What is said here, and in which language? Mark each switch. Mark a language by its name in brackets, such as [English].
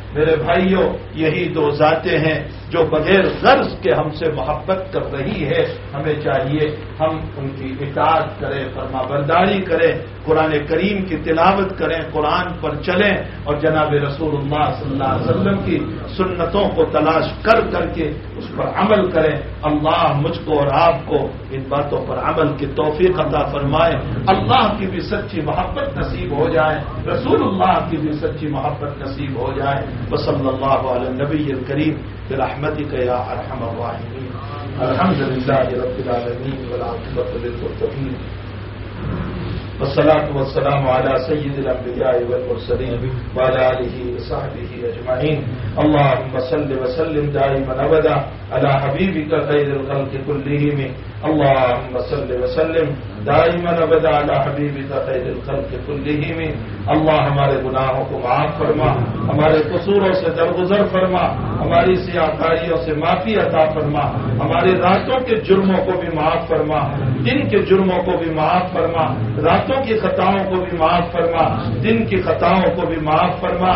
[Urdu] میرے بھائیوں یہی دو ذاتیں ہیں جو بغیر غرض کے ہم سے محبت کر رہی ہے, ہمیں چاہیے ہم ان کی اطاعت کریں, فرما برداری کریں, قرآن کریم کی تلاوت کریں, قرآن پر چلیں اور جناب رسول اللہ صلی اللہ علیہ وسلم کی سنتوں کو تلاش کر کر کے اس پر عمل کریں. اللہ مجھ کو اور آپ کو ان باتوں پر عمل کی توفیق عطا فرمائے, اللہ کی بھی سچی محبت نصیب ہو جائے, رسول اللہ کی بھی سچی محبت نصیب ہو جائے. [Arabic] وصلی اللہ علی النبی الکریم برحمتك يا ارحم الراحمين. الحمد لله رب العالمين والعاقبة للمتقين والصلاة والسلام على سيد الأنبياء والمرسلين وعلى آله وصحبه أجمعين. اللهم صل وسلم دائما أبدا على حبيبك خير الخلق كلهم, اللهم صل وسلم دائما أبدا على حبيبك خير الخلق كلهم. [Urdu] اللہ ہمارے گناہوں کو معاف فرما, ہمارے قصوروں سے درگزر فرما, ہماری سیاہکاریوں سے معافی عطا فرما, ہماری راتوں کے جرموں کو بھی معاف فرما, دن کے جرموں کو بھی معاف فرما, راتوں کی خطاؤں کو بھی معاف فرما, دن کی خطاؤں کو بھی معاف فرما.